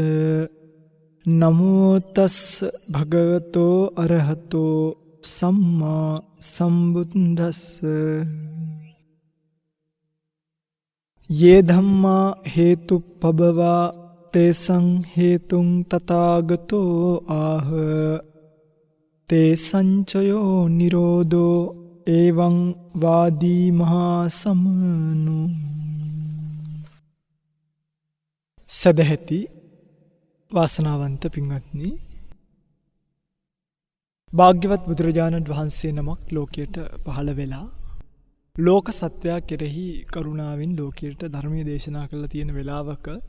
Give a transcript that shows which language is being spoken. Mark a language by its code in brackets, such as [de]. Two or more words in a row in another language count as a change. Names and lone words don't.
[pi] නමෝ තස්ස භගවතෝ අරහතෝ සම්මා සම්බුද්දස්ස. යේ ධම්මා හේතුප්පබවා තේසං හේතුං තථාගතෝ ආහ තේසංචයෝ නිරෝධෝ එවං වාදී මහා සමනු. [si] සදහැති වාසනාවන්ත පින්වත්නි, භාග්‍යවත් බුදුරජාණන් වහන්සේ නමක් ලෝකයට පහළ වෙලා ලෝක සත්වයා කෙරෙහි කරුණාවෙන් ලෝකයට ධර්මයේ දේශනා කළා තියෙන වෙලාවක